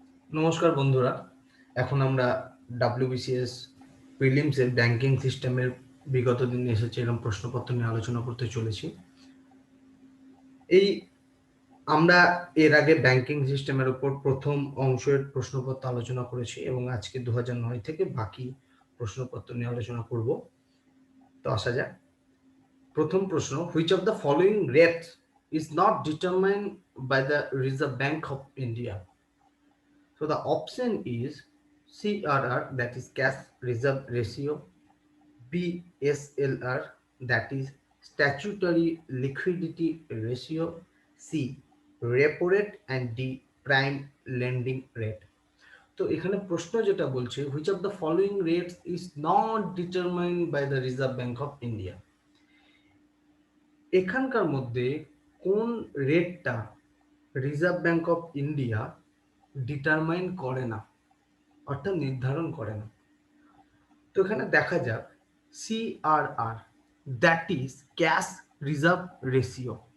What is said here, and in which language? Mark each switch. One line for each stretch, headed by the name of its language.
Bangla: নমস্কার বন্ধুরা, এখন আমরা WBCS প্রিলিমসের ব্যাংকিং সিস্টেমের বিগত দিনে এসেছে এরকম প্রশ্নপত্র নিয়ে আলোচনা করতে চলেছি। আমরা এর আগে ব্যাংকিং সিস্টেমের উপর প্রথম অংশের প্রশ্নপত্র আলোচনা করেছি এবং আজকে 2009 থেকে বাকি প্রশ্নপত্র নিয়ে আলোচনা করব। তো আসা যাক। প্রথম প্রশ্ন,
English: which of the following rate is not determined by the Reserve Bank of India? So the option is CRR, that is cash reserve ratio, BSLR, that is statutory liquidity ratio, C repo rate, and D prime lending rate.
Bangla: তো এখানে প্রশ্ন যেটা বলছে,
English: which of the following rates is not determined by the Reserve Bank of India?
Bangla: এখানকার মধ্যে কোন রেটটা reserve bank of India determine করে না, অর্থাৎ নির্ধারণ করে না। তো এখানে দেখা যাক CRR,
English: That is cash reserve ratio.